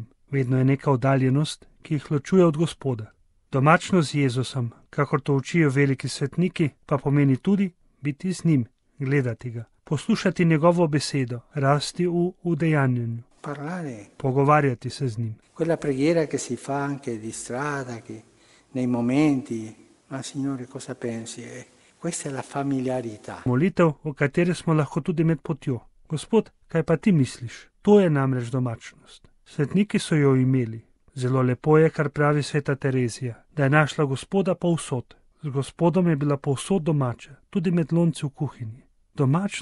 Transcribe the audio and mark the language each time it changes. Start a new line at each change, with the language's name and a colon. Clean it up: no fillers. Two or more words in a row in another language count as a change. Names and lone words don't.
Slovenian: Vedno je neka oddaljenost, ki jih ločuje od Gospoda. Domačnost z Jezusom, kakor to učijo veliki svetniki, pa pomeni tudi biti z njim, gledati ga, poslušati njegovo besedo, rasti v udejanjenju, pogovarjati se z njim.
Italian: Quella preghiera che si fa anche di strada, che nei momenti, ma Signore, cosa pensi? Questa è la familiarità.
Slovenian: Molitev, v kateri smo lahko tudi med potjo. Gospod, kaj pa ti misliš? To je namreč domačnost. Svetniki so jo imeli. Zelo lepo je, kar pravi sveta Terezija, da je našla Gospoda povsod. Z Gospodom je bila povsod domača, tudi med lonci v kuhinji.